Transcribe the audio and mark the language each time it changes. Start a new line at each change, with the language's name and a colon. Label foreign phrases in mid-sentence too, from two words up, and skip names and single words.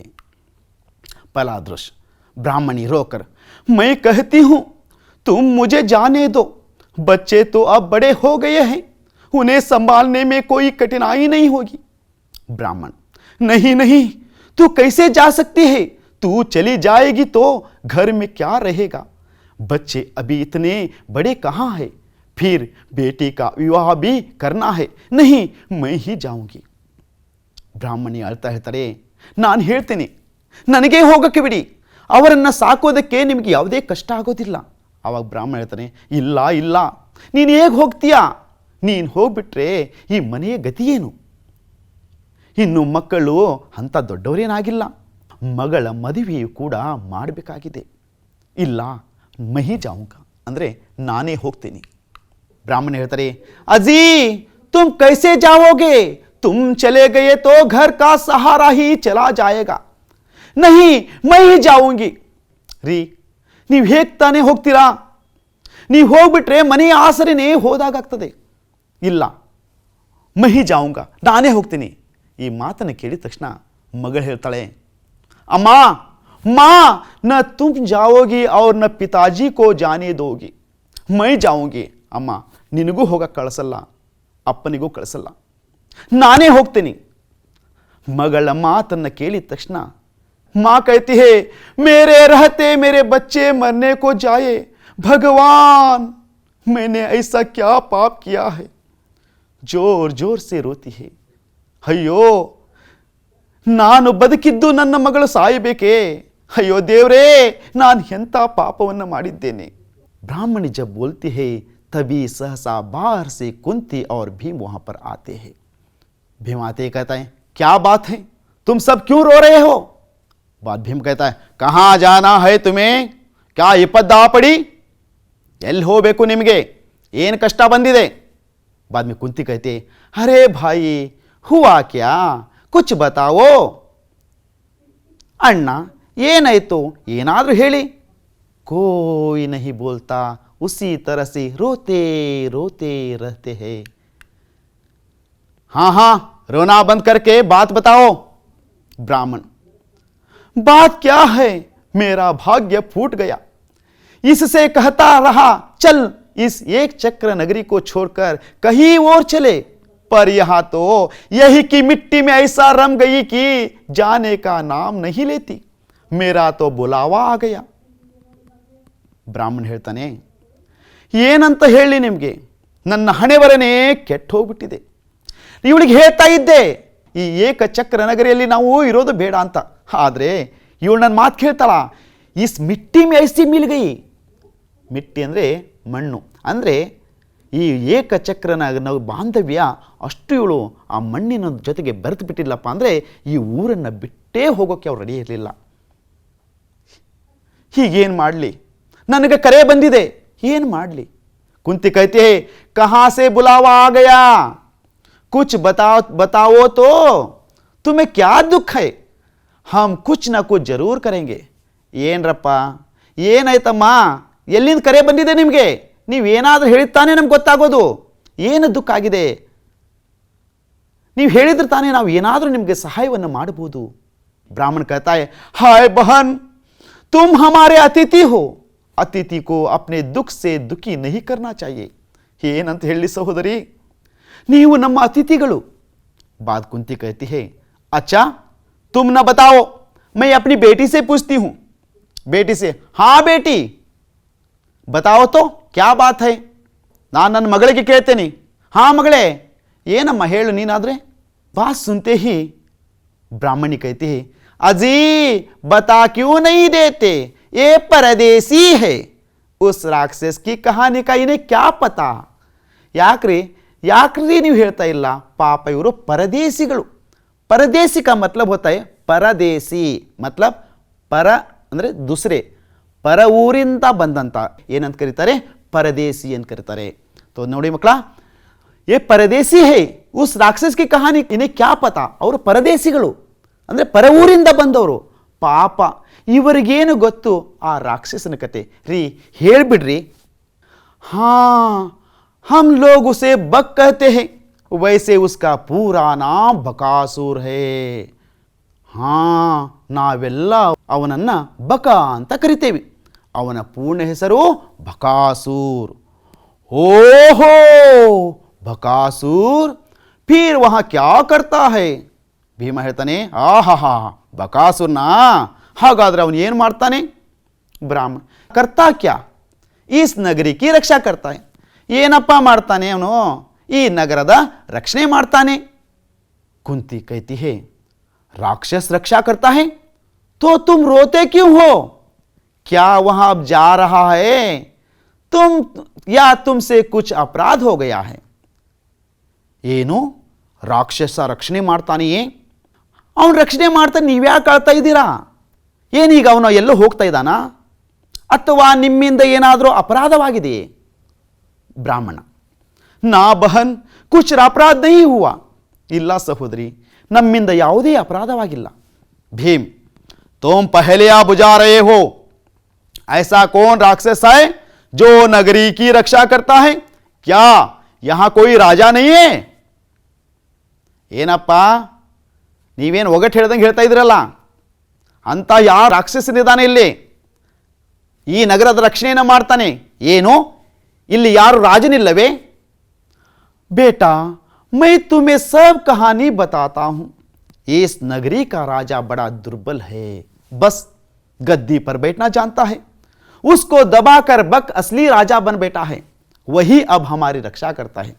Hindi: पहला दृश्य, ब्राह्मणी रोकर, मैं कहती हूं तुम मुझे जाने दो, बच्चे तो अब बड़े हो गए हैं, उन्हें संभालने में कोई कठिनाई नहीं होगी। ब्राह्मण, नहीं नहीं, तू कैसे जा सकती है? तू चली जाएगी तो घर में क्या रहेगा? बच्चे अभी इतने बड़े कहाँ हैं? फिर बेटी का विवाह भी करना है। नहीं, मैं ही जाऊंगी।
Kannada: ಬ್ರಾಹ್ಮಣಿ ಅಳ್ತಾ ಹೇಳ್ತಾರೆ, ನಾನು ಹೇಳ್ತೀನಿ, ನನಗೆ ಹೋಗಕ್ಕೆ ಬಿಡಿ, ಅವರನ್ನು ಸಾಕೋದಕ್ಕೆ ನಿಮಗೆ ಯಾವುದೇ ಕಷ್ಟ ಆಗೋದಿಲ್ಲ. ಆವಾಗ ಬ್ರಾಹ್ಮಣ ಹೇಳ್ತಾನೆ, ಇಲ್ಲ ಇಲ್ಲ, ನೀನು ಹೇಗೆ ಹೋಗ್ತೀಯಾ? ನೀನು ಹೋಗ್ಬಿಟ್ರೆ ಈ ಮನೆಯ ಗತಿ ಏನು? ಇನ್ನು ಮಕ್ಕಳು ಅಂಥ ದೊಡ್ಡವರೇನಾಗಿಲ್ಲ, ಮಗಳ ಮದುವೆಯು ಕೂಡ ಮಾಡಬೇಕಾಗಿದೆ. ಇಲ್ಲ,
Hindi: मही जाऊंगा
Kannada: ಅಂದರೆ ನಾನೇ ಹೋಗ್ತೀನಿ. ಬ್ರಾಹ್ಮಣ ಹೇಳ್ತಾರೆ, ಅಜ್ಜಿ
Hindi: तुम कैसे जाओगे? तुम चले गए तो घर का सहारा ही चला जाएगा. नहीं, मैं ही जाऊंगी.
Kannada: ರೀ, ನೀವು ಹೇಗೆ ತಾನೇ ಹೋಗ್ತೀರಾ? ನೀವು ಹೋಗ್ಬಿಟ್ರೆ ಮನೆಯ ಆಸರೆನೇ ಹೋದಾಗ್ತದೆ. ಇಲ್ಲ,
Hindi: मैं ही जाऊंगा,
Kannada: ನಾನೇ ಹೋಗ್ತೀನಿ. ಈ ಮಾತನ್ನು ಕೇಳಿದ ತಕ್ಷಣ ಮಗಳು ಹೇಳ್ತಾಳೆ, ಅಮ್ಮ
Hindi: माँ, न तुम जाओगी और न पिताजी को जाने दोगी, मैं जाऊंगी.
Kannada: ಅಮ್ಮ, ನಿನಗೂ ಹೋಗಕ್ಕೆ ಕಳಿಸಲ್ಲ, ಅಪ್ಪನಿಗೂ ಕಳಿಸಲ್ಲ, ನಾನೇ ಹೋಗ್ತೀನಿ. ಮಗಳ ಮಾತನ್ನು ಕೇಳಿದ ತಕ್ಷಣ
Hindi: माँ कहती है, मेरे रहते मेरे बच्चे मरने को जाए, भगवान मैंने ऐसा क्या पाप किया है? जोर जोर से रोती है.
Kannada: अಯ್ಯೋ, ನಾನು ಬದುಕಿದ್ದು ನನ್ನ ಮಗಳು ಸಾಯಬೇಕೇ? ಅಯ್ಯೋ ದೇವರೇ, ನಾನು ಎಂಥ ಪಾಪವನ್ನು ಮಾಡಿದ್ದೇನೆ?
Hindi: ब्राह्मणी जब बोलती है तभी सहसा बाहर से कुंती और भीम वहां पर आते हैं. भीम आते ही कहता है, क्या बात है, तुम सब क्यों रो रहे हो? बाद भीम कहता है, कहाँ जाना है तुम्हें? क्या विपदा पड़ी?
Kannada: ಎಲ್ಲಿ ಹೋಗಬೇಕು ನಿಮಗೆ? ಏನು ಕಷ್ಟ ಬಂದಿದೆ?
Hindi: बाद में कुंती कहती है, अरे भाई हुआ क्या, कुछ बताओ.
Kannada: ಅಣ್ಣ ಏನಾಯಿತು, ಏನಾದರೂ ಹೇಳಿ.
Hindi: कोई नहीं बोलता, उसी तरह से रोते रोते रहते हैं. हाँ हाँ, रोना बंद करके बात बताओ. ब्राह्मण, बात क्या है, मेरा भाग्य फूट गया, इससे कहता रहा चल इस एक चक्र नगरी को छोड़कर कहीं और चले, पर यहां तो यही की मिट्टी में ऐसा रम गई कि जाने का नाम नहीं लेती. मेरा तो बुलावा आ गया.
Kannada: ಬ್ರಾಹ್ಮಣ ಹೇಳ್ತಾನೆ, ಏನಂತ ಹೇಳಿ ನಿಮಗೆ, ನನ್ನ ಹಣೆಬರನೇ ಕೆಟ್ಟು ಹೋಗ್ಬಿಟ್ಟಿದೆ. ಇವಳಿಗೆ ಹೇಳ್ತಾ ಇದ್ದೆ ಈ ಏಕಚಕ್ರ ನಗರಿಯಲ್ಲಿ ನಾವು ಇರೋದು ಬೇಡ ಅಂತ. ಆದರೆ ಇವಳು ನನ್ನ ಮಾತು ಕೇಳ್ತಾಳ.
Hindi: इस मिट्टी में ऐसी मिल गई.
Kannada: ಮಿಟ್ಟಿ ಅಂದರೆ ಮಣ್ಣು. ಅಂದರೆ ಈ ಏಕಚಕ್ರನ ಬಾಂಧವ್ಯ ಅಷ್ಟು ಇವಳು ಆ ಮಣ್ಣಿನ ಜೊತೆಗೆ ಬೆರೆತು ಬಿಟ್ಟಿಲ್ಲಪ್ಪ. ಅಂದರೆ ಈ ಊರನ್ನು ಬಿಟ್ಟೇ ಹೋಗೋಕ್ಕೆ ಅವ್ರು ರೆಡಿ ಇರಲಿಲ್ಲ. ಹೀಗೇನು ಮಾಡಲಿ, ನನಗೆ ಕರೆ ಬಂದಿದೆ, ಏನು ಮಾಡಲಿ? ಕುಂತಿ
Hindi: कहती है कहाँ से बुलावा आ गया, कुछ बताओ तो, तुम्हें क्या दुख है, हम कुछ ना कुछ जरूर करेंगे.
Kannada: ಏನ್ರಪ್ಪ, ಏನಾಯ್ತಮ್ಮ, ಎಲ್ಲಿಂದ ಕರೆ ಬಂದಿದೆ ನಿಮಗೆ? ನೀವೇನಾದರೂ ಹೇಳಿದ್ದಾನೆ ನಮ್ಗೆ ಗೊತ್ತಾಗೋದು. ಏನು ದುಃಖ ಆಗಿದೆ? ನೀವು ಹೇಳಿದ್ರೆ ತಾನೇ ನಾವು ಏನಾದರೂ ನಿಮಗೆ ಸಹಾಯವನ್ನು ಮಾಡಬಹುದು.
Hindi: ಬ್ರಾಹ್ಮಣ कहता है हाय बहन, तुम हमारे अतिथि हो, अतिथि को अपने दुख से दुखी नहीं करना चाहिए.
Kannada: ಏನಂತ ಹೇಳಿ ಸಹೋದರಿ, ನೀವು ನಮ್ಮ ಅತಿಥಿಗಳು.
Hindi: बात कुंती कहती है अच्छा तुम न बताओ, मैं अपनी बेटी से पूछती हूँ. बेटी से, हाँ बेटी बताओ तो क्या बात है.
Kannada: ನಾನು ನನ್ನ ಮಗಳಿಗೆ ಕೇಳ್ತೇನೆ. हाँ ಮಗಳೇ, ಏನಮ್ಮ ಹೇಳು ನೀನಾದರೆ.
Hindi: बात सुनते ही ब्राह्मणी कहती है अजी बता क्यों नहीं देते, ये परदेसी है, उस राक्षस की कहानी का इन्हें क्या पता.
Kannada: ಯಾಕ್ರಿ ನೀವು ಹೇಳ್ತಾ ಇಲ್ಲ? ಪಾಪ ಇವರು ಪರದೇಶಿಗಳು. ಪರದೇಶಿ
Hindi: का मतलब होता है
Kannada: ಪರದೇಶಿ, मतलब ಪರ ಅಂದರೆ ದುಸರೆ, ಪರ ಊರಿಂದ ಬಂದಂತ ಏನಂತ ಕರೀತಾರೆ? ಪರದೇಶಿ ಅಂತ ಕರೀತಾರೆ. तो ನೋಡಿ ಮಕ್ಕಳ,
Hindi: ये परदेसी है, उस राक्षस की कहानी इन्हें क्या पता.
Kannada: ಅವರು ಪರದೇಶಿಗಳು ಅಂದರೆ ಪರ ಊರಿಂದ ಬಂದವರು. ಪಾಪ ಇವರಿಗೇನು ಗೊತ್ತು ಆ ರಾಕ್ಷಸನ ಕತೆ? ರೀ ಹೇಳ್ಬಿಡ್ರಿ.
Hindi: हाँ हम लोग उसे बक कहते हैं, वैसे उसका पूरा नाम बकासुर है.
Kannada: हाँ ನಾವೆಲ್ಲ ಅವನನ್ನು ಬಕ ಅಂತ ಕರಿತೇವೆ. ಅವನ ಪೂರ್ಣ ಹೆಸರು ಬಕಾಸೂರ್. ಓಹೋ ಬಕಾಸೂರ್,
Hindi: फिर वहाँ क्या करता है.
Kannada: ಭೀಮ ಹೇಳ್ತಾನೆ, ಆಹಾ ಬಕಾಸುರ್ನ, ಹಾಗಾದ್ರೆ ಅವನು ಏನು ಮಾಡ್ತಾನೆ?
Hindi: ब्राह्मण करता क्या, इस नगरी की रक्षा करता है.
Kannada: ಏನಪ್ಪ ಮಾಡ್ತಾನೆ ಅವನು? ಈ ನಗರದ ರಕ್ಷಣೆ ಮಾಡ್ತಾನೆ.
Hindi: ಕುಂತಿ कहती है राक्षस रक्षा करता है तो तुम रोते क्यों हो, क्या वहां अब जा रहा है तुम, या तुमसे कुछ अपराध हो गया है.
Kannada: ಏನು ರಾಕ್ಷಸ ರಕ್ಷಣೆ ಮಾಡ್ತಾನೆಯೇ? ಅವನು ರಕ್ಷಣೆ ಮಾಡ್ತಾನೆ, ನೀವ್ಯಾಕೆ ಆಳ್ತಾ ಇದ್ದೀರಾ? ಏನೀಗ ಅವನು ಎಲ್ಲೋ ಹೋಗ್ತಾ ಇದ್ದಾನಾ, ಅಥವಾ ನಿಮ್ಮಿಂದ ಏನಾದರೂ ಅಪರಾಧವಾಗಿದೆಯೇ?
Hindi: ब्राह्मण ना बहन कुछ अपराध नहीं हुआ.
Kannada: ಇಲ್ಲ ಸಹೋದರಿ, ನಮ್ಮಿಂದ ಯಾವುದೇ ಅಪರಾಧವಾಗಿಲ್ಲ.
Hindi: ಭೀಮ್ तुम पहले बुझा रहे हो, ऐसा कौन राक्षस है जो नगरी की रक्षा करता है, क्या यहां कोई राजा नहीं है.
Kannada: ಏನಪ್ಪ ನೀವೇನು ಒಗಟ್ಟು ಹೇಳ್ದಂಗೆ ಹೇಳ್ತಾ ಇದ್ರಲ್ಲ, ಅಂತ ಯಾವ ರಾಕ್ಷಸನಿದ್ದಾನೆ ಇಲ್ಲಿ, ಈ ನಗರದ ರಕ್ಷಣೆಯನ್ನು ಮಾಡ್ತಾನೆ? ಏನು ಇಲ್ಲಿ ಯಾರು ರಾಜನಿಲ್ಲವೇ?
Hindi: बेटा मैं तुम्हें सब कहानी बताता हूं. इस नगरी का राजा बड़ा दुर्बल है, बस गद्दी पर बैठना जानता है. उसको दबाकर बक असली राजा बन बैठा है, वही अब हमारी रक्षा करता है.